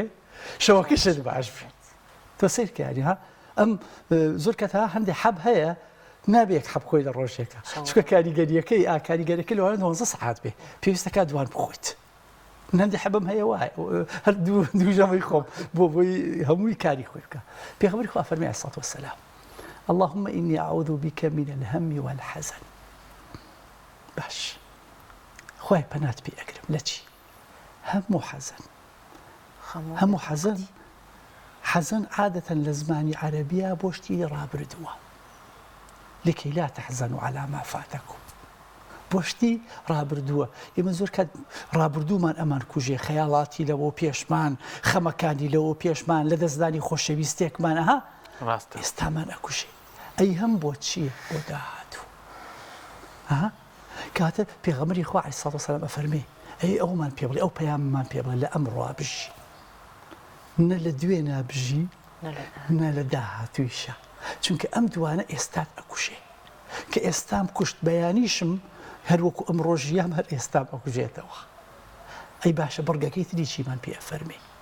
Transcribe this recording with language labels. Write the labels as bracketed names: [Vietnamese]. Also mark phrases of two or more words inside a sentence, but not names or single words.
[Central Kurdish] شەوەکەشت باش بێ تۆ سیرکاری ها ئەم زۆر کات هەندێک حەب هەیە نابێت حەب خۆی لە ڕۆژێکە چکە کاریگەریەکەی کاریگەریەکە لەوانە 12 سەعات بێ پێویستەکە دوان بخۆیت هەندێک حەبم هەیە وایە هەر دوو ژەمەی خۆم بۆی هەمووی کاری خۆی بکە پێغەمبەری خوا فەرمێ [Arabic] عەلەیهی سەڵاتو [Central Kurdish] وەسەلام [Arabic] اللهم إني أعوذ بك من الهم والحزن [Central Kurdish] باش خوای پەنات پێ ئەگرم لە چی [Arabic] هەم و حەزن هەم و حەزن حەزن [Central Kurdish] عادەتەن لە زمانی عەرەبیە بۆ شتی ڕابردووە [Arabic] لكي لا تحزنوا على ما فاتكم [Central Kurdish] بۆشتی ڕابردووە ئێمە زۆر کات ڕابردوومان ئەمان کوژێ خەیاڵاتی لەوە پێشمان خەمەکانی لەوە پێشمان لە دەستدانی خۆشەویستێکمانەها ئێستامان ئەکوژێ ئەی هەم بۆ چییە بۆ داهاتوو کاتە پێغەمبەری خوا [Arabic] عەلەیهی سەڵاتو وەسەلام [Central Kurdish] ئەفەرمێ ئەی ئەومان پێ بڵێ ئەو پەیاممان پێ بڵێ لە ئەمڕۆ بژی نە لە دوێ نابژی نە لە داهاتوویشە چونکە ئەم دوانە ئێستات ئەکوژێ کە ئێستام کوشت بەیانیشم هەروەکو ئەم ڕۆژیام هەر ئێستام ئەکوژێتەوە ئەی باشە بڕگەکەی تری چیمان پێ ئەفەرمێ